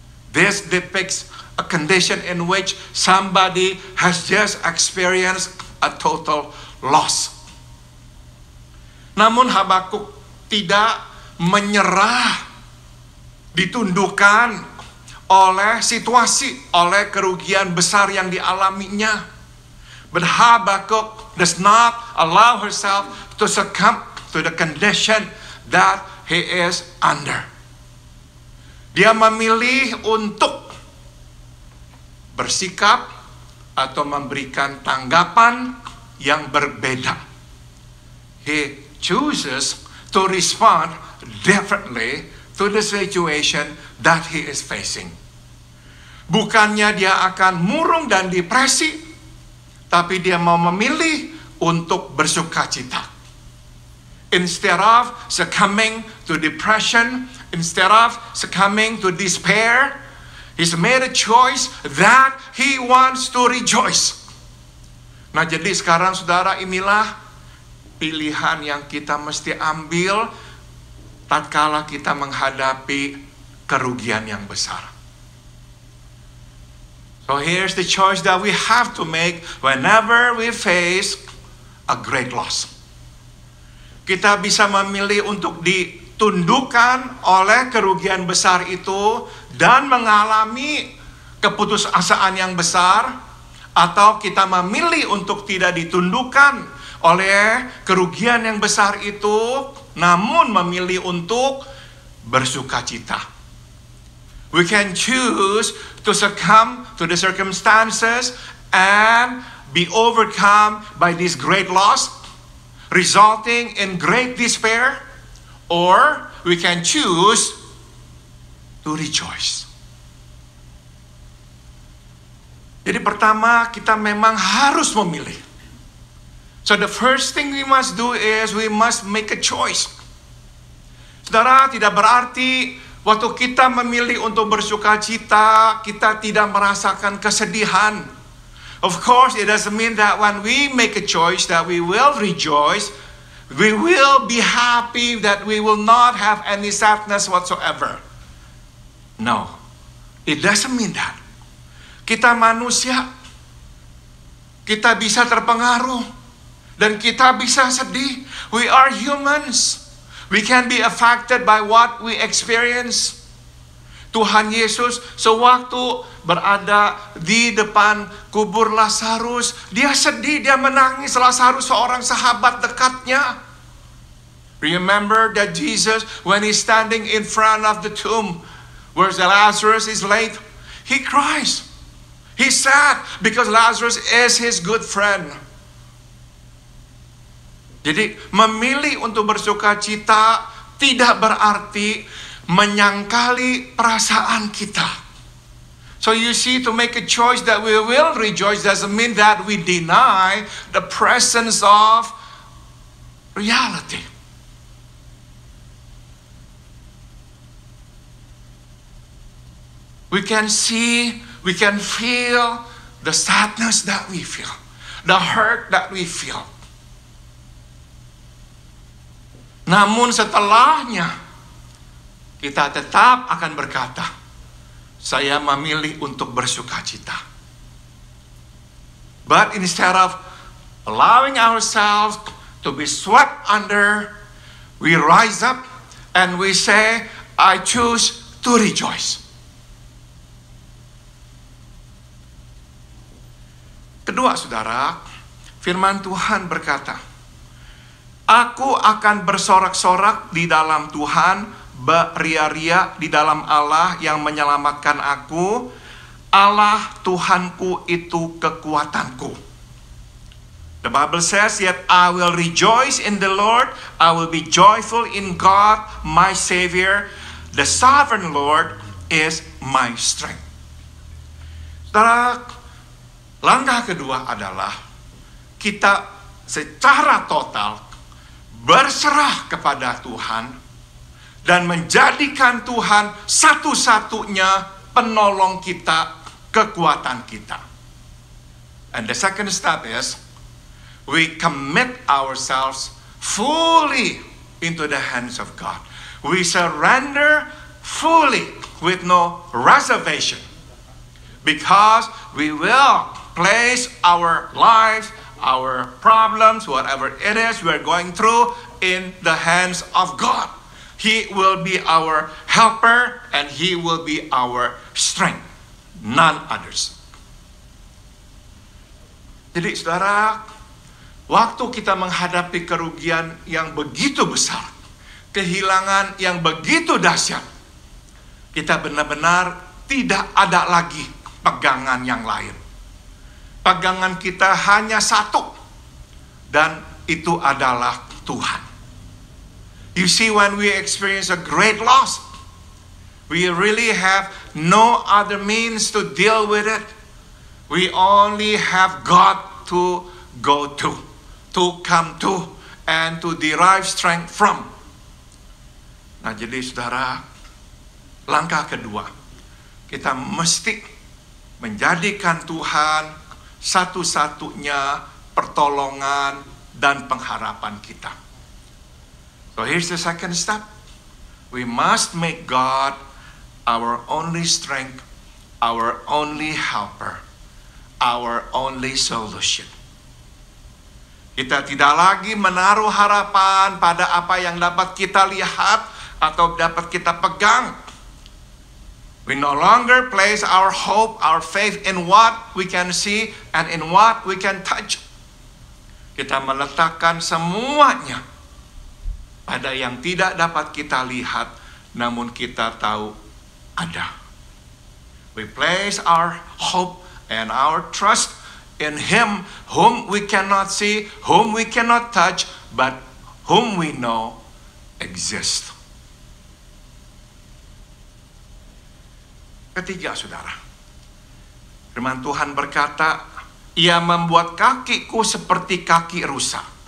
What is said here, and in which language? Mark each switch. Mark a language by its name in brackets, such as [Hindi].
[English] This depicts a condition in which somebody has just experienced a total loss. [Indonesian] Namun Habakuk tidak menyerah, ditundukkan oleh situasi, oleh kerugian besar yang dialaminya. [English] But Habakuk does not allow herself to succumb to the condition that he is under. [Indonesian] Dia memilih untuk bersikap atau memberikan tanggapan yang berbeda. [English] He chooses to respond differently to the situation that he is facing. [Indonesian] Bukannya dia akan murung dan depresi, tapi dia mau memilih untuk bersuka cita. [English] Instead of succumbing to depression, instead of succumbing to despair, he's made a choice that he wants to rejoice. [Indonesian] Nah, jadi sekarang saudara, inilah pilihan yang kita mesti ambil tatkala kita menghadapi kerugian yang besar. [English] So here's the choice that we have to make whenever we face a great loss. [Indonesian] Kita bisa memilih untuk ditundukkan oleh kerugian besar itu dan mengalami keputusasaan yang besar, atau kita memilih untuk tidak ditundukkan oleh kerugian yang besar itu, namun memilih untuk bersukacita. [English] We can choose to succumb to the circumstances and be overcome by this great loss, resulting in great despair, or we can choose to rejoice. [Indonesian] Jadi pertama, kita memang harus memilih. [English] So the first thing we must do is we must make a choice. [Indonesian] Saudara, tidak berarti waktu kita memilih untuk bersukacita, kita tidak merasakan kesedihan. [English] Of course, it doesn't mean that when we make a choice that we will rejoice, we will be happy, that we will not have any sadness whatsoever. No, it doesn't mean that. [Indonesian] Kita manusia, kita bisa terpengaruh, dan kita bisa sedih. [English] We are humans. We can be affected by what we experience. [Indonesian] Tuhan Yesus sewaktu berada di depan kubur Lazarus, dia sedih, dia menangis. Lazarus seorang sahabat dekatnya. [English] Remember that Jesus, when he's standing in front of the tomb where Lazarus is laid, he cries. He's sad because Lazarus is his good friend. [Indonesian] Jadi memilih untuk bersukacita tidak berarti menyangkali perasaan kita. [English] So you see, to make a choice that we will rejoice doesn't mean that we deny the presence of reality. We can see, we can feel the sadness that we feel, the hurt that we feel. [Indonesian] Namun setelahnya, kita tetap akan berkata, saya memilih untuk bersukacita. [English] But instead of allowing ourselves to be swept under, we rise up and we say, I choose to rejoice. [Indonesian] Kedua, saudara, firman Tuhan berkata, aku akan bersorak-sorak di dalam Tuhan, beria-ria di dalam Allah yang menyelamatkan aku. Allah Tuhanku itu kekuatanku. [English] The Bible says, yet I will rejoice in the Lord, I will be joyful in God, my Savior. The sovereign Lord is my strength. [Indonesian] Saudara, langkah kedua adalah kita secara total berserah kepada Tuhan dan menjadikan Tuhan satu-satunya penolong kita, kekuatan kita. [English] And the second step is we commit ourselves fully into the hands of God. We surrender fully with no reservation, because we will place our lives, our problems, whatever it is we are going through, in the hands of God. He will be our helper and He will be our strength, none others. [Indonesian] Jadi saudara, waktu kita menghadapi kerugian yang begitu besar, kehilangan yang begitu dahsyat, kita benar-benar tidak ada lagi pegangan yang lain. Pegangan kita hanya satu, dan itu adalah Tuhan. [English] You see, when we experience a great loss, we really have no other means to deal with it. We only have God to go to come to, and to derive strength from. [Indonesian] Nah, jadi saudara, langkah kedua, kita mesti menjadikan Tuhan satu-satunya pertolongan, dan pengharapan kita. [English] So here's the second step. We must make God our only strength, our only helper, our only solution. [Indonesian] Kita tidak lagi menaruh harapan pada apa yang dapat kita lihat atau dapat kita pegang. [English] We no longer place our hope, our faith in what we can see and in what we can touch. [Indonesian] Kita meletakkan semuanya pada yang tidak dapat kita lihat, namun kita tahu ada. [English] We place our hope and our trust in Him whom we cannot see, whom we cannot touch, but whom we know exists. [Indonesian] Ketiga, saudara, firman Tuhan berkata, Ia membuat kakiku seperti kaki rusa.